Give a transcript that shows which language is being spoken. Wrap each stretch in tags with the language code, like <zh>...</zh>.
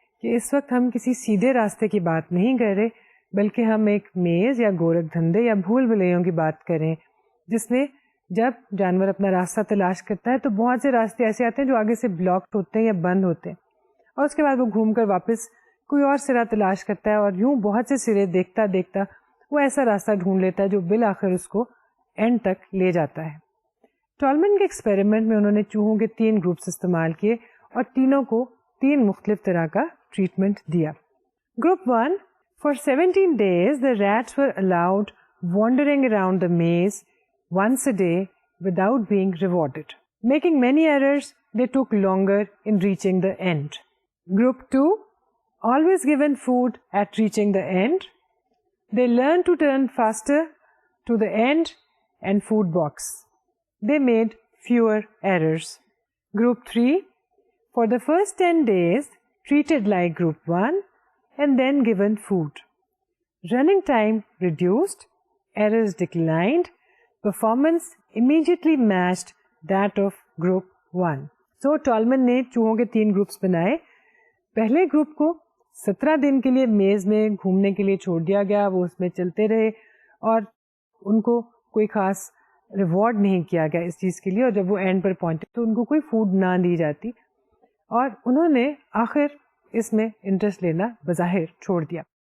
<ur>کہ اس وقت ہم کسی سیدھے راستے کی بات نہیں کر رہے بلکہ ہم ایک میز یا گورکھ دھندے یا بھول بھلیوں کی بات کریں جس میں جب جانور اپنا راستہ تلاش کرتا ہے تو بہت سے راستے ایسے آتے ہیں جو آگے سے بلاکڈ ہوتے ہیں یا بند ہوتے ہیں اور اس کے بعد وہ گھوم کر واپس کوئی اور سرا تلاش کرتا ہے اور یوں بہت سے سرے دیکھتا دیکھتا وہ ایسا راستہ ڈھونڈ لیتا ہے جو بالآخر اس کو اینڈ تک لے جاتا ہے. ٹالمن کے ایکسپیریمنٹ میں انہوں نے چوہوں کے 3 گروپس استعمال کیے اور تینوں کو 3 مختلف طرح کا ٹریٹمنٹ دیا.</ur> <en>Group 1 For 17 days, the rats were allowed wandering around the maze once a day without being rewarded. Making many errors, they took longer in reaching the end. Group 2, always given food at reaching the end. They learned to turn faster to the end and food box. They made fewer errors. Group 3, for the first 10 days, treated like Group 1, and then given food. Running time reduced, errors declined, performance immediately matched that of Group 1. So</en> <ur>ٹالمن نے چوہوں کے 3 groups بنائے. پہلے group کو 17 دن کے لیے میز میں گھومنے کے لیے چھوڑ دیا گیا, وہ اس میں چلتے رہے اور ان کو کوئی خاص ریوارڈ نہیں کیا گیا اس چیز کے لیے, اور جب وہ اینڈ پر پہنچے تو ان کو کوئی فوڈ نہ دی جاتی اور انہوں نے آخر اس میں انٹرسٹ لینا بظاہر چھوڑ دیا.</ur>